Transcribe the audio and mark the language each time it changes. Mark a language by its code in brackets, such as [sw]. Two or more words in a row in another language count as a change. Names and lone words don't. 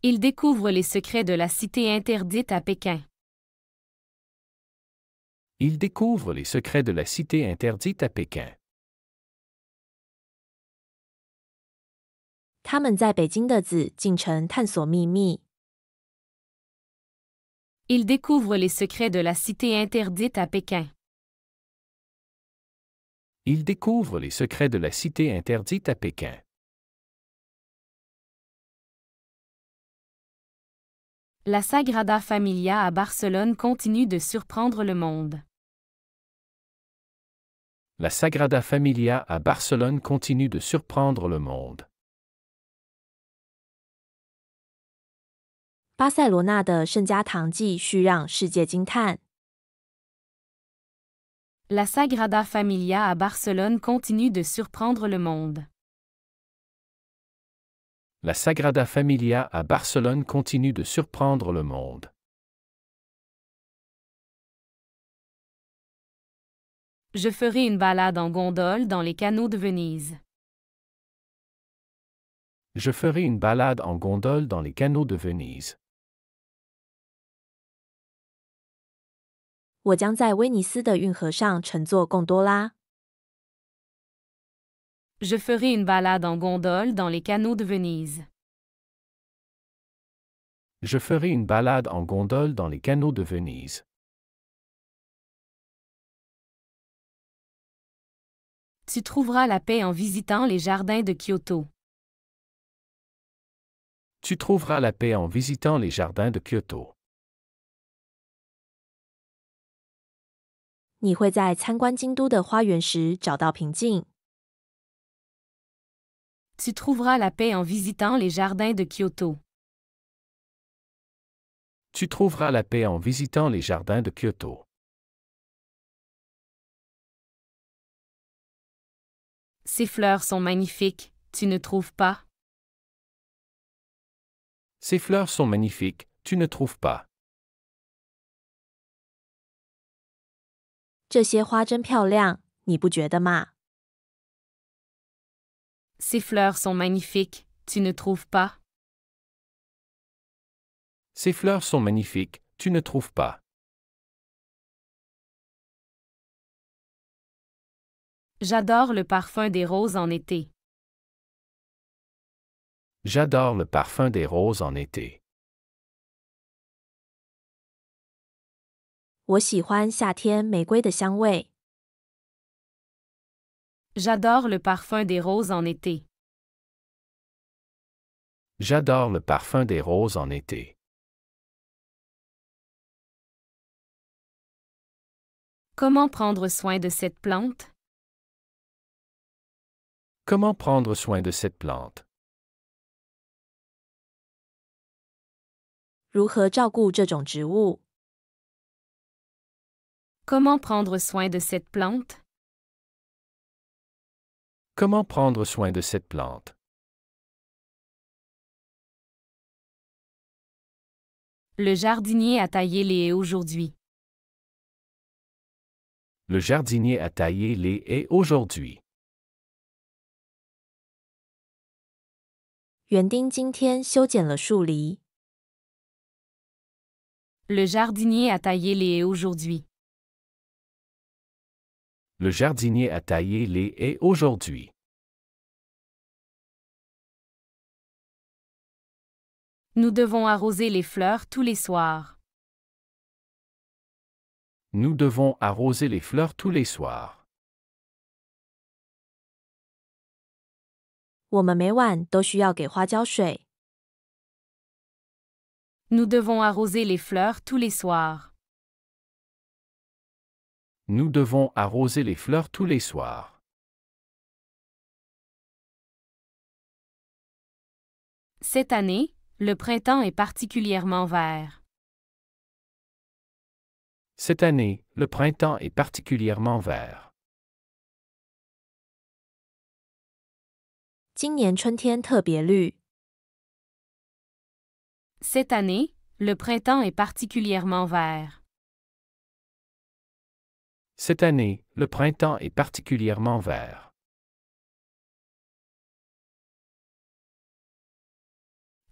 [fr] Il découvre les secrets de la cité interdite à Pékin. Il découvre les secrets de la cité interdite à Pékin. [zh] 他们在北京的紫禁城探索秘密。 [fr] Il découvre les secrets de la cité interdite à Pékin. Il découvre les secrets de la cité interdite à Pékin. La Sagrada Familia à Barcelone continue de surprendre le monde. La Sagrada Familia à Barcelone continue de surprendre le monde. [zh] 巴塞罗那的圣家堂继续让世界惊叹。 [fr] La Sagrada Familia à Barcelone continue de surprendre le monde. La Sagrada Familia à Barcelone continue de surprendre le monde. Je ferai une balade en gondole dans les canaux de Venise. Je ferai une balade en gondole dans les canaux de Venise. [zh] 我将在威尼斯的运河上乘坐贡多拉。 [fr] Je ferai une balade en gondole dans les canaux de Venise. Je ferai une balade en gondole dans les canaux de Venise. Tu trouveras la paix en visitant les jardins de Kyoto. Tu trouveras la paix en visitant les jardins de Kyoto. [zh] 你会在参观京都的花园时找到平静。 [fr] Tu trouveras la paix en visitant les jardins de Kyoto. Tu trouveras la paix en visitant les jardins de Kyoto. Ces fleurs sont magnifiques, tu ne trouves pas? Ces fleurs sont magnifiques, tu ne trouves pas? [zh] 这些花真漂亮，你不觉得吗？ [fr] Ces fleurs sont magnifiques, tu ne trouves pas? Ces fleurs sont magnifiques, tu ne trouves pas? J'adore le parfum des roses en été. J'adore le parfum des roses en été. [zh] 我喜欢夏天玫瑰的香味。 [fr] J'adore le parfum des roses en été. J'adore le parfum des roses en été. Comment prendre soin de cette plante? Comment prendre soin de cette plante? [zh] 如何照顾这种植物？ [fr] Comment prendre soin de cette plante? Comment prendre soin de cette plante? Le jardinier a taillé les haies aujourd'hui. Le jardinier a taillé les haies aujourd'hui. [zh] 园丁今天修剪了树篱。 [fr] Le jardinier a taillé les haies aujourd'hui. Le jardinier a taillé les haies aujourd'hui. Nous devons arroser les fleurs tous les soirs. Nous devons arroser les fleurs tous les soirs. [zh] 我们每晚都需要给花浇水。 [fr] Nous devons arroser les fleurs tous les soirs. Nous devons arroser les fleurs tous les soirs. Cette année, le printemps est particulièrement vert. Cette année, le printemps est particulièrement vert. [zh] 今年春天特别绿。 [fr] Cette année, le printemps est particulièrement vert. Cette année, le printemps est particulièrement vert.